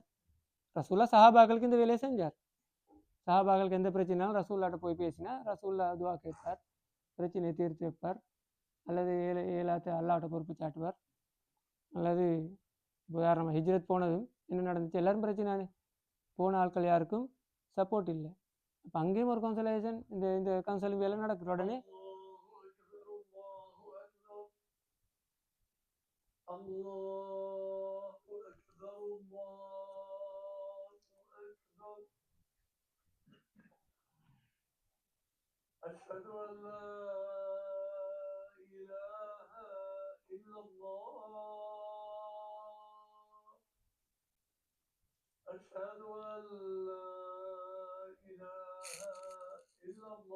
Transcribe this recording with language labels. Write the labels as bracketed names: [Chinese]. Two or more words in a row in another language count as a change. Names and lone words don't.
[Tamil] ரசூல்லா சஹாபாக்களுக்கு இந்த வேலையை செஞ்சார். சஹாபாக்களுக்கு எந்த பிரச்சனைனாலும் ரசூல்லாட்ட போய் பேசினா ரசூல்லா துவா கேட்பார், பிரச்சனையை தீர்த்து வைப்பார், அல்லது ஏலாத்த அல்லாட்ட பொறுப்பு சாட்டுவார். அல்லது உதாரணமாக ஹிஜ்ரத் போனதும் என்ன நடந்துச்சு, எல்லாரும் பிரச்சனை போன ஆட்கள் யாருக்கும் சப்போர்ட் இல்லை. அப்போ அங்கேயும் ஒரு கவுன்சிலேஷன் இந்த கவுன்சிலிங் வேலை நடக்குது. [Arabic] உடனே أشهد أن لا إله إلا الله أشهد أن لا إله إلا